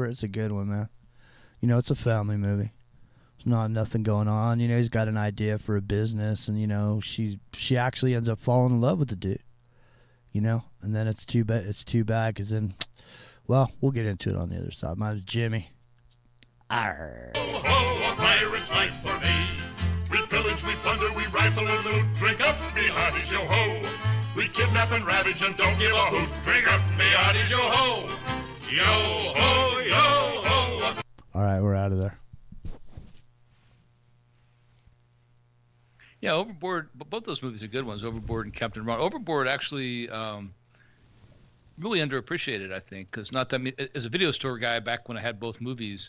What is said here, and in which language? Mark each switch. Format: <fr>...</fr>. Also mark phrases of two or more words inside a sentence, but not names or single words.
<en>It's a good one, man. It's a family movie. There's nothing going on. He's got an idea for a business, and she actually ends up falling in love with the dude. And then it's too bad. It's too bad because then, well, we'll get into it on the other side. Mine's Jimmy. Arr. Ho, ho, a pirate's life for me. We pillage, we plunder, we rifle and loot. Drink up, me hearties, yo ho. We kidnap and ravage and don't give a hoot. Drink up, me hearties, yo ho. Yo ho, yo ho. All right, we're out of there. Yeah, Overboard. Both those movies are good ones. Overboard and Capn RON. Overboard actually really underappreciated, I think, because not that as a video store guy back when I had both movies.</en>